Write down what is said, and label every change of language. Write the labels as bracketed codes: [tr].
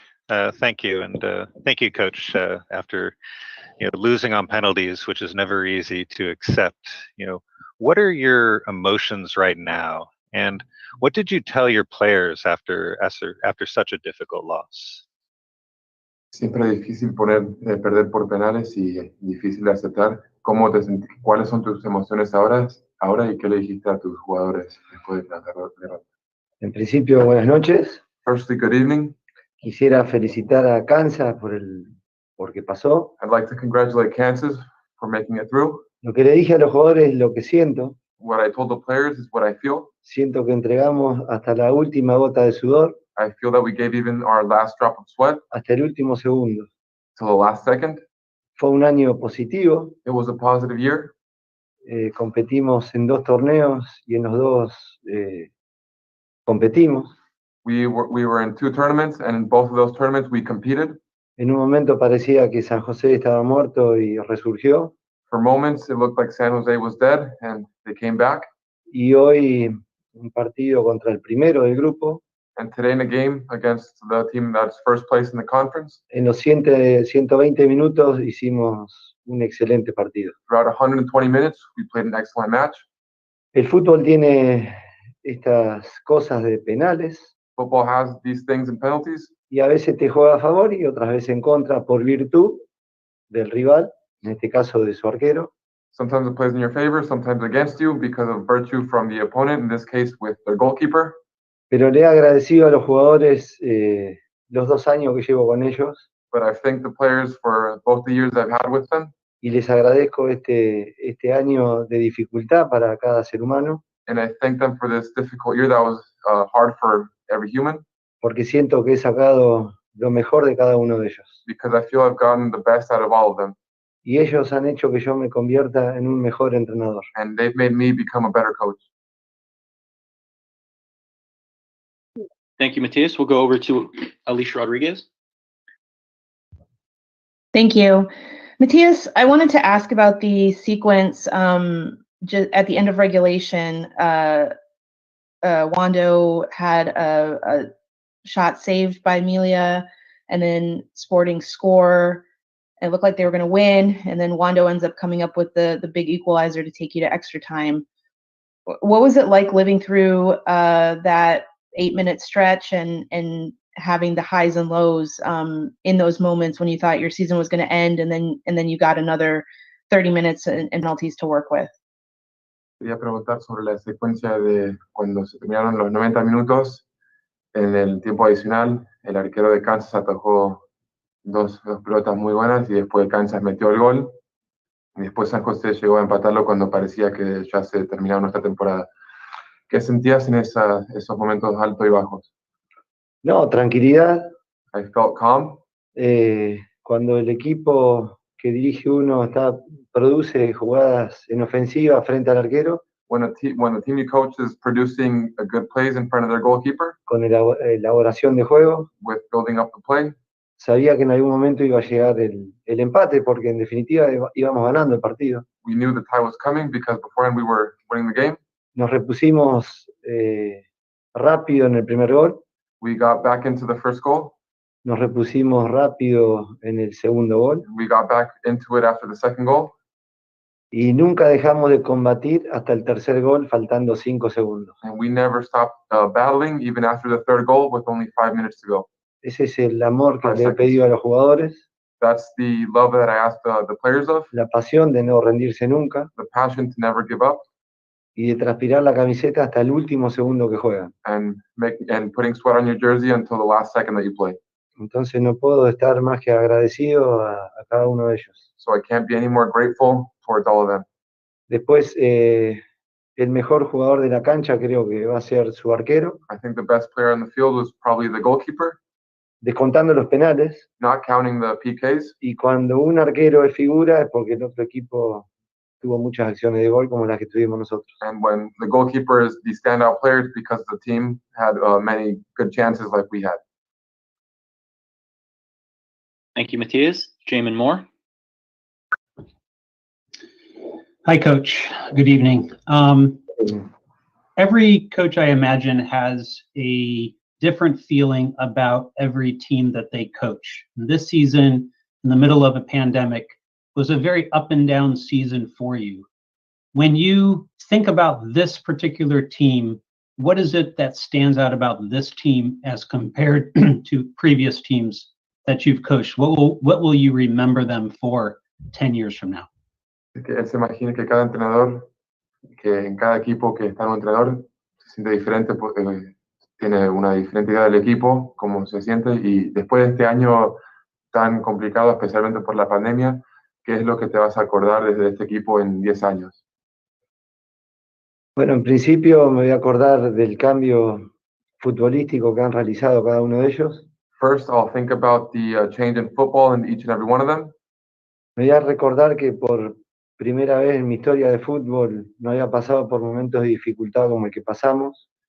[en] Thank you, and thank you, Coach. After losing on penalties, which is never easy to accept, what are your emotions right now And what did you tell your players after such a difficult loss? [es] Siempre es difícil perder por penales y difícil de aceptar. ¿Cuáles son tus emociones ahora y qué le dijiste a tus jugadores después de la derrota? En principio, buenas noches. [en] Firstly, good evening. [es] Quisiera felicitar a Kansas porque pasó. [en] I'd like to congratulate Kansas for making it through. [es] Lo que le dije a los jugadores es lo que siento. [en] What I told the players is what I feel. [es] Siento que entregamos hasta la última gota de sudor, [en] I feel that we gave even our last drop of sweat [es] hasta el último segundo. [en] till the last second. [es] Fue un año positivo. [en] It was a positive year. [es] Competimos en 2 torneos y en los 2 competimos. [en] We were in 2 tournaments, and in both of those tournaments we competed. [es] En un momento parecía que San José estaba muerto y resurgió. [en] For moments, it looked like San Jose was dead, and they came back. [es] Y hoy un partido contra el primero del grupo. [en] And today in a game against the team that's first place in the conference, [es] En los 120 minutos hicimos un excelente partido. [en] throughout 120 minutes, we played an excellent match. [es] El fútbol tiene estas cosas de penales [en] Football has these things in penalties. [es] y a veces te juega a favor y otras veces en contra por virtud del rival, en este caso de su arquero. [en] Sometimes it plays in your favor, sometimes against you because of virtue from the opponent, in this case with their goalkeeper. [es] Pero le he agradecido a los jugadores los 2 años que llevo con ellos [en] But I've thanked the players for both the years I've had with them, [es] y les agradezco este año de dificultad para cada ser humano, [en] and I thank them for this difficult year that was hard for every human, [es] porque siento que he sacado lo mejor de cada uno de ellos. [en] because I feel I've gotten the best out of all of them, [es] Y ellos han hecho que yo me convierta en un mejor entrenador. [en] and they've made me become a better coach. Thank you, Matias. We'll go over to Alicia Rodriguez. Thank you. Matias, I wanted to ask about the sequence just at the end of regulation. Wondo had a shot saved by Amelia, and then Sporting score. It looked like they were going to win, and then Wondo ends up coming up with the big equalizer to take you to extra time. What was it like living through that 8-minute stretch and having the highs and lows in those moments when you thought your season was going to end, and then you got another 30 minutes and penalties to work with? [es] Quería preguntar sobre la secuencia de cuando se terminaron los 90 minutos. En el tiempo adicional, el arquero de Kansas atajó dos pelotas muy buenas y después Kansas metió el gol. Y después San José llegó a empatarlo cuando parecía que ya se terminaba nuestra temporada. ¿Qué sentías en esos momentos altos y bajos? No, tranquilidad. [en] I felt calm. [es] Cuando el equipo que dirige uno produce jugadas en ofensiva frente al arquero, [en] When the team you coach is producing a good plays in front of their goalkeeper, [es] con elaboración de juego, [en] with building up the play, [es] sabía que en algún momento iba a llegar el empate, porque en definitiva íbamos ganando el partido. [en] we knew the tie was coming because beforehand we were winning the game. [es] Nos repusimos rápido en el primer gol, [en] We got back into the first goal. [es] nos repusimos rápido en el segundo gol, [en] We got back into it after the second goal. [es] y nunca dejamos de combatir hasta el tercer gol, faltando 5 segundos. [en] And we never stopped battling, even after the third goal, with only 5 minutes to go. [es] Ese es el amor que [en] 5 [es] le he [en] seconds. [es] pedido a los jugadores, [en] That's the love that I asked the players of, [es] la pasión de no rendirse nunca [en] the passion to never give up, [es] y de transpirar la camiseta hasta el último segundo que juegan. [en] and putting sweat on your jersey until the last second that you play. [es] Entonces no puedo estar más que agradecido a cada uno de ellos. [en] So I can't be any more grateful towards all of them. [es] Después, el mejor jugador de la cancha creo que va a ser su arquero, [en] I think the best player on the field was probably the goalkeeper, [es] descontando los penales. [en] not counting the PKs. [es] Y cuando un arquero es figura es porque el otro equipo tuvo muchas acciones de gol como las que tuvimos nosotros. [en] And when the goalkeeper is the standout player, it's because the team had many good chances like we had. Thank you, Matias. Jamon Moore. Hi, Coach. Good evening. Every coach, I imagine, has a different feeling about every team that they coach. This season, in the middle of a pandemic, was a very up and down season for you. When you think about this particular team, what is it that stands out about this team as compared to previous teams that you've coached? What will you remember them for 10 years from now? [es] Es que él se imagina que cada entrenador, que en cada equipo que está un entrenador, se siente diferente, tiene una diferente idea del equipo, cómo se siente, y después de este año tan complicado, especialmente por la pandemia, ¿qué es lo que te vas a acordar desde este equipo en 10 años? Bueno, en principio me voy a acordar del cambio futbolístico que han realizado cada uno de ellos. [en] First, I'll think about the change in football in each and every one of them. [es] Me voy a recordar que por primera vez en mi historia de fútbol no había pasado por momentos de dificultad como el que pasamos.